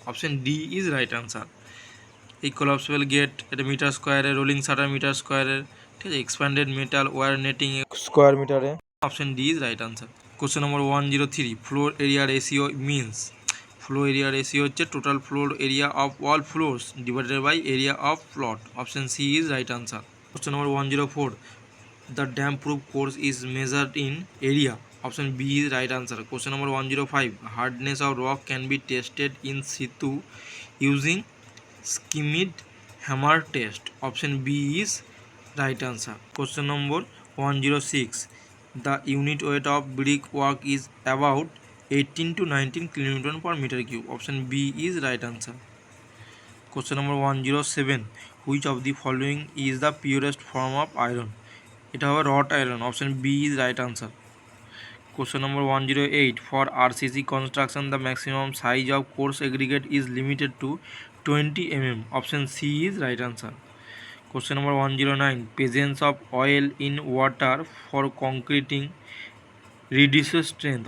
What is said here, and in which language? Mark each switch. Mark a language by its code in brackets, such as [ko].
[en] Option D is right answer. [bn] এই collapsible gate, এটা metre স্কোয়ারে, রোলিং শাটার মিটার স্কোয়ারে, ঠিক আছে, expanded metal wire netting square মিটারে। [en] Option D is right answer. Question number 103, floor area ratio means. Floor area ratio হচ্ছে total floor area of all floors divided by area of plot. Option C is right answer. Question number 104, the dam proof course is measured in area. Option B is right answer. Question number 105, hardness of rock can be tested in situ using skimmed hammer test. Option B is right answer. Question number 106, the unit weight of brick work is about 18 to 19 kilonewton per meter cube. Option B is right answer. Question number 107, which of the following is the purest form of iron? [bn] এটা হবে [en] Wrought iron. Option B is right answer. Question number 108, for RCC construction the maximum size of course aggregate is limited to 20 mm. Option C is right answer. Question number 109, presence of oil in water for concreting reduces strength.